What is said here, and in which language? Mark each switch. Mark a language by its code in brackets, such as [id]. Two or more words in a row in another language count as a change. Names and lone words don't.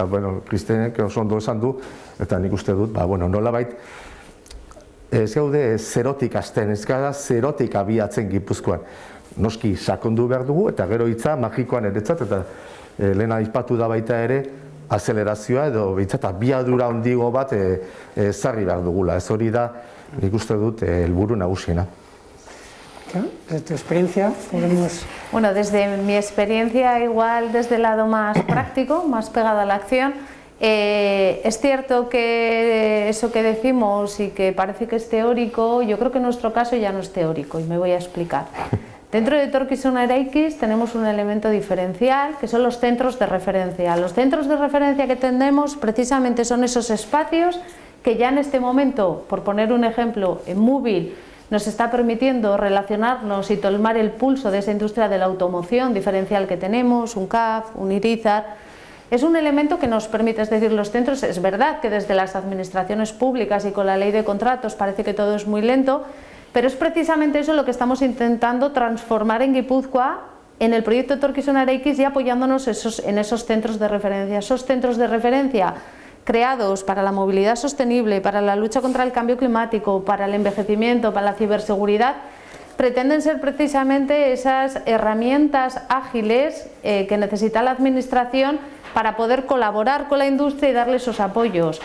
[eu] Eta, Kristenek oso ondo esan du, eta nik uste dut, nolabait, ez gaude zerotik hasten, ez gara zerotik abiatzen Gipuzkoan. Noski sakondu behar dugu, eta gero hitza magikoan eretzat, eta lehen aipatu da baita ere, azelerazioa edo behintzat abiadura handigo bat ezarri behar dugula. Ez hori da, nik uste dut, helburu nagusiena. [es] Desde tu experiencia, podemos... Bueno, desde mi experiencia, igual desde el lado más práctico, más pegado a la acción, es cierto que eso que decimos y que parece que es teórico, yo creo que en nuestro caso ya no es teórico, y me voy a explicar. Dentro de etorkizuna eraikiz tenemos un elemento diferencial, que son los centros de referencia. Los centros de referencia que tenemos precisamente son esos espacios que ya en este momento, por poner un ejemplo, en Móvil, nos está permitiendo relacionarnos y tomar el pulso de esa industria de la automoción diferencial que tenemos, un CAF, un Irizar. Es un elemento que nos permite, es decir, los centros, es verdad que desde las administraciones públicas y con la ley de contratos parece que todo es muy lento, pero es precisamente eso lo que estamos intentando transformar en Gipuzkoa, en el proyecto etorkizuna eraikiz, y apoyándonos en esos centros de referencia. Esos centros de referencia creados para la movilidad sostenible, para la lucha contra el cambio climático, para el envejecimiento, para la ciberseguridad, pretenden ser precisamente esas herramientas ágiles que necesita la administración para poder colaborar con la industria y darle esos apoyos.